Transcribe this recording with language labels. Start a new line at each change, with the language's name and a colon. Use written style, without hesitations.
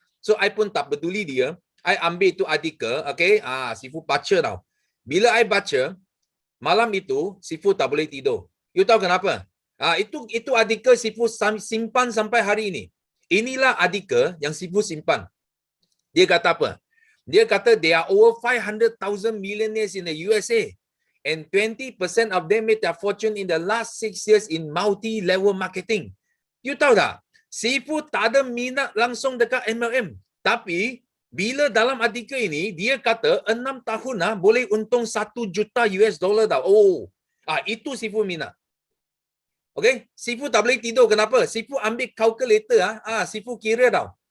Malay: So I pun tak peduli dia. I ambil itu artikel, okay. Sifu baca tau. Bila I baca, malam itu Sifu tak boleh tidur. You tahu kenapa? Itu artikel Sifu simpan sampai hari ini. Inilah artikel yang Sifu simpan. Dia kata apa?
English: Dia kata there are over 500,000 millionaires in the USA and 20% of them made their fortune in the last 6 years in multi-level marketing.
Malay: You tahu tak? Sifu tak ada minat langsung dekat MLM. Tapi bila dalam artikel ini dia kata 6 tahun boleh untung 1 juta US dollar tau. Oh. Itu Sifu minat. Okay, Sifu tak boleh tidur. Kenapa? Sifu ambil calculator. Sifu kira tau.